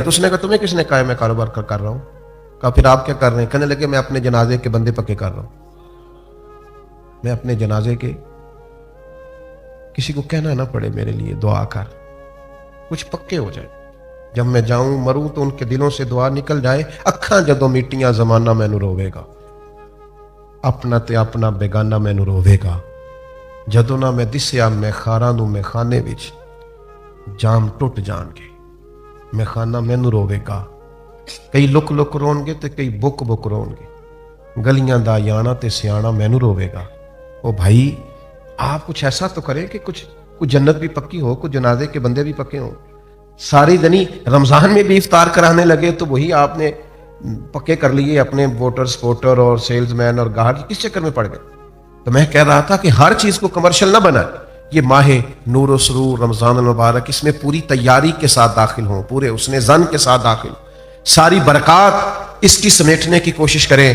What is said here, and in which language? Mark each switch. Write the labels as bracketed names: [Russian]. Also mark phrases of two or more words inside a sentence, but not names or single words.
[Urdu] تو اس نے کہا تمہیں کس نے کہا میں کاروبار کر رہا ہوں؟ کہا پھر آپ کیا کر رہے ہیں؟ کہنے لگے میں اپنے جنازے کے بندے پکے کر رہا ہوں. میں اپنے جنازے کے کسی کو کہنا نہ پڑے میرے لیے دعا کر، کچھ پکے ہو جائے، جب میں جاؤں مروں تو ان کے دلوں سے دعا نکل جائے. [Punjabi] اکھاں جدوں میٹیاں زمانہ مینوں روے گا، اپنا تے اپنا بیگانہ مینوں روے گا. جدوں نہ میں دسیا میں خاراں نوں میں خانے وچ، جام ٹوٹ جان گے میں خانہ مینوں روے گا. کئی لک لک رون گے تے کئی بک بک رون گے، گلیاں دا یانا تے سیانا مینوں روے گا. [Urdu] او بھائی آپ کچھ ایسا تو کریں کہ کچھ جنت بھی پکی ہو، کچھ جنازے کے بندے بھی پکے ہوں. ساری دنی رمضان میں بھی افطار کرانے لگے تو وہی آپ نے پکے کر لیے اپنے [English] voter supporter [Urdu] اور [English] sales man [Urdu] اور گاہک، کس چکر میں پڑ گئے؟ تو میں کہہ رہا تھا کہ ہر چیز کو کمرشل نہ بنائے. یہ ماہ نور و سرور رمضان المبارک، اس میں پوری تیاری کے ساتھ داخل ہوں، پورے حسن ظن کے ساتھ داخل، ساری برکات اس کی سمیٹنے کی کوشش کریں.